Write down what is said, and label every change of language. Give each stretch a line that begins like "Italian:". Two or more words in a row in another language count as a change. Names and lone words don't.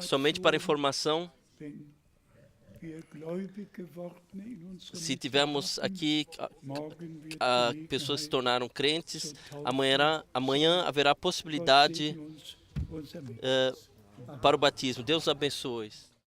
Portuguese: Somente para informação,
German: wenn wir gläubig geworden in unserem
Portuguese: se tivermos aqui
German: Morgen wird
Portuguese: pessoas se
German: Gelegenheit
Portuguese: tornaram crentes,
German: zur Taufe
Portuguese: amanhã haverá
German: Gott
Portuguese: possibilidade
German: segne uns, unser Miteinander.
Portuguese: para o batismo. Deus abençoe.